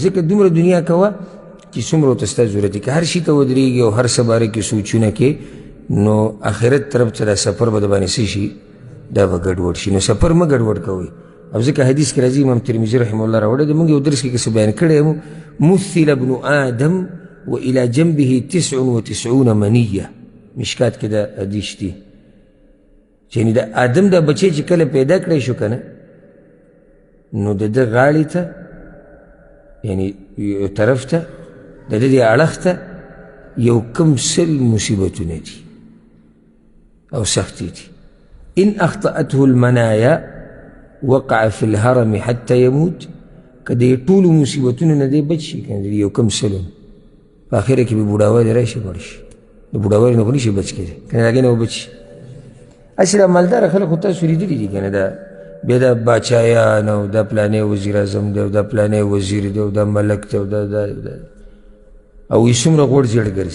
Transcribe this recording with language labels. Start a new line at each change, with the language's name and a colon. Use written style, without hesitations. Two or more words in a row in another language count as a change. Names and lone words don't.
Pashto: ځکه دومره دنیا کوه چې څومره ورته ستا ضرورت دی که هر شي ته ودرېږي او هر څه باره کې سوچونه کې نو آخرت طرف ته دا سفر به د باندې څه شي دا به ګډوډ شي. نو سفر مه ګډوډ کوئ. او ځکه حدیث کې راځي امام ترمذي رحمه الله راوړی دی موږ یو درس کې څه بیان کړی یم
Arabic: مثل ابن آدم و الى جنبه 99 منیه
Pashto: مشکات کې دا حدیث دی چې یعنې د آدم دا بچی چې کله پیدا کړی شو که نه نو د ده غاړې ته یعنې یو طرف ته د ده دې اړخ ته یو کم سل مصیبتونه دي او سختي دي.
Arabic: ان اخطأته المنایا وقع فی الهرم حتی یموت
Pashto: که د ټولو مصیبتونو نه دی بچ شي کنه یو کم سلونه په آخره کې به بوډاوالی راشي مړ شي د بوډاوالي نه خو نشي بچ کېدی کنه د هغې نه به بچ شي. هسې دا مالداره خلک خو تاسو لیدلي دي که نه دا بیا دا باچایان او دا پلانی وزیر اعظم دی او دا پلانی وزیر دی او دا ملک دی او دا او وایي څومره غوړ زیړ ګرځي.